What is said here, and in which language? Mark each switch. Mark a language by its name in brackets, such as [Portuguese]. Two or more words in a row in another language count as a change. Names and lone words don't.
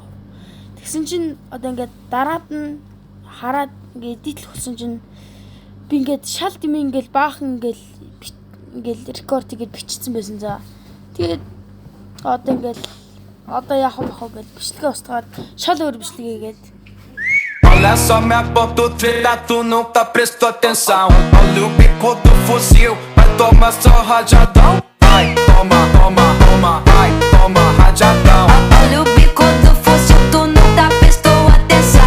[Mongolian] Тэгсэн чинь одоо ингээд дараад нь хараад ингээд эдитлэх болсон чинь би ингээд шал дими ингээд баахан ингээд рекорд хийгээд бичсэн байсан за. Тэгээд одоо яах вэ гэж бичлэгээ устгаад шал өөр бичлэгээ хийгээд [Portuguese] olha só minha ponta treta, tu nunca prestou atenção. Olha o bico do fuzil, vai tomar só rajadão. Vai, toma, toma, toma, vai, toma rajadão. Olha o bico do fuzil, tu nunca prestou atenção.